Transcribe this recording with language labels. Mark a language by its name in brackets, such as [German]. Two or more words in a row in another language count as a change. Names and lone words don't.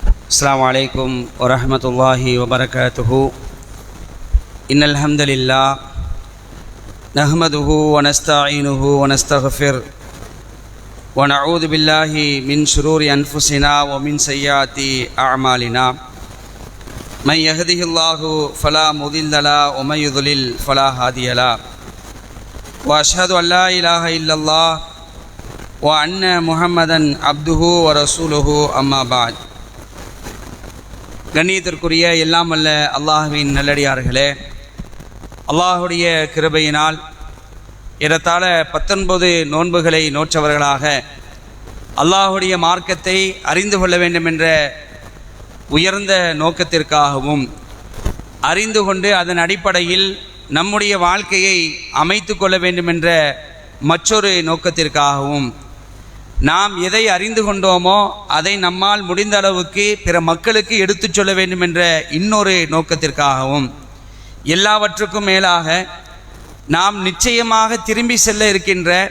[Arabic] السلام عليكم ورحمة الله وبركاته. إن الحمد لله نحمده ونستعينه ونستغفر ونعوذ بالله من شرور أنفسنا ومن سيئات أعمالنا. من يهده الله فلا مضل له ومن يضلل فلا هادي له. وأشهد أن لا إله إلا الله وأن محمدا عبده ورسوله أما بعد. [Tamil] கண்ணியத்திற்குரிய எல்லாம் வல்ல அல்லாஹ்வின் நல்லடியார்களே, அல்லாஹுடைய கிருபையினால் ஏறத்தாழ 19 நோன்புகளை நோற்றவர்களாக அல்லாஹுடைய மார்க்கத்தை அறிந்து கொள்ள வேண்டும் என்ற உயர்ந்த நோக்கத்திற்காகவும் அறிந்து கொண்டு அதன் அடிப்படையில் நம்முடைய வாழ்க்கையை அமைத்து கொள்ள வேண்டும் என்ற மற்றொரு நோக்கத்திற்காகவும் நாம் எதை அறிந்து கொண்டோமோ அதை நம்மால் முடிந்த அளவுக்கு பிற மக்களுக்கு எடுத்துச் சொல்ல வேண்டும் என்ற இன்னொரு நோக்கத்திற்காகவும் எல்லாவற்றுக்கும் மேலாக நாம் நிச்சயமாக திரும்பி செல்ல இருக்கின்ற